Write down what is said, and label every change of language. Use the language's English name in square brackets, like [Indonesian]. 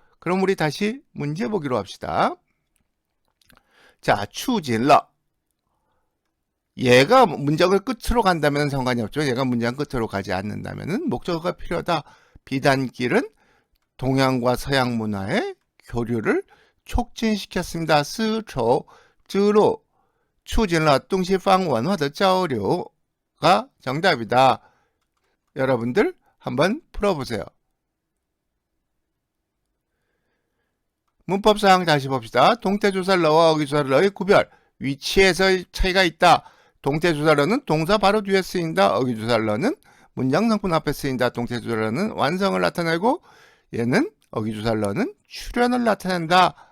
[Korean] 그럼 우리 다시 문제 보기로 합시다. 자, 促进了 얘가 문장을 끝으로 간다면 상관이 없죠. 얘가 문장 끝으로 가지 않는다면 목적어가 필요하다. 비단길은 동양과 서양 문화의 교류를 촉진시켰습니다. [Chinese] 丝绸之路促进了东西方文化的交流 [Korean] 가 정답이다. 여러분들 한번 풀어보세요. 문법상 다시 봅시다. 동태조사 러와 어기조사 러의 구별. 위치에서 차이가 있다. 동태조사 러는 동사 바로 뒤에 쓰인다. 어기조사 러는 문장 성분 앞에 쓰인다. 동태조사 러는 완성을 나타내고 얘는 어기조사 러는 출현을 나타낸다.